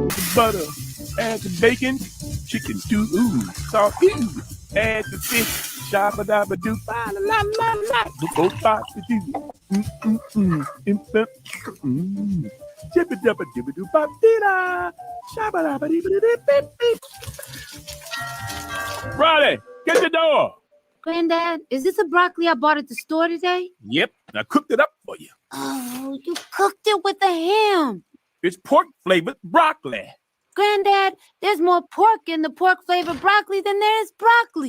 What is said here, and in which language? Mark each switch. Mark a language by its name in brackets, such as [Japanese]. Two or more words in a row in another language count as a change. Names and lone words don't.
[English] butter, add the bacon, chicken stew, ooh, salt, ooh, add the fish, shabba dabba doo, la la la la, the both parts to do. Chibba dabba dibba doo bop dee-da, shabba dabba dibba dee beep beep. Ronnie, get the door. Granddad, is this a broccoli I bought at the store today? Yep, I cooked it up for you. Oh, you cooked it with the ham. It's pork-flavored broccoli. Granddad, there's more pork in the pork-flavored broccoli than there is broccoli.